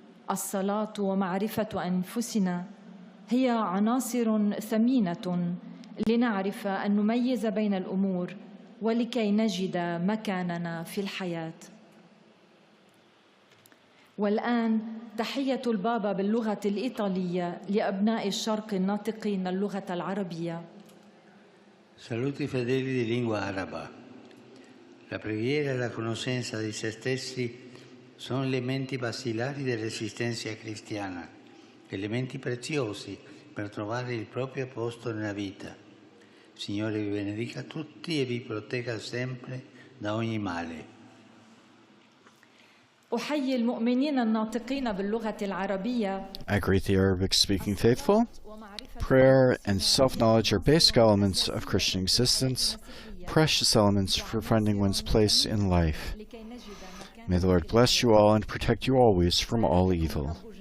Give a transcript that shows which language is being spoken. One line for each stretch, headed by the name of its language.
Arabic: الصلاة ومعرفة أنفسنا هي عناصر ثمينة لنعرف أن نميز بين الأمور ولكي نجد مكاننا في الحياة. والآن تحية البابا باللغة الإيطالية لأبناء الشرق الناطقين اللغة العربية.
Italian: Saluti fedeli di lingua araba. La preghiera e la conoscenza di se stessi sono elementi basilari dell'esistenza cristiana, elementi preziosi per trovare il proprio posto nella vita. Signore vi benedica tutti e vi protegga sempre da ogni male.
Arabic: أحيي المؤمنين الناطقين باللغة العربية.
English: I greet the Arabic-speaking faithful. Prayer and self-knowledge are basic elements of Christian existence, precious elements for finding one's place in life. May the Lord bless you all and protect you always from all evil.